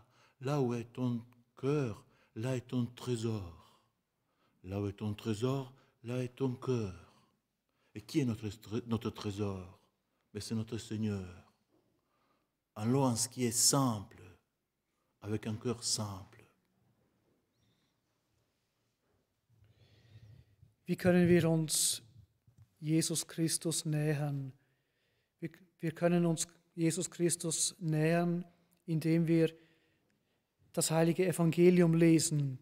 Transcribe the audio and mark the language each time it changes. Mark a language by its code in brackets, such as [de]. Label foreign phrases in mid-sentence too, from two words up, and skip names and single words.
[fr] Là où est ton cœur, là est ton trésor. Là où est ton trésor, là est ton cœur. Et qui est notre trésor? Mais c'est notre Seigneur. Allons en ce qui est simple, avec un cœur simple. [de] Wie können wir uns Jesus Christus nähern? Wir können uns Jesus Christus nähern, indem wir das heilige Evangelium lesen.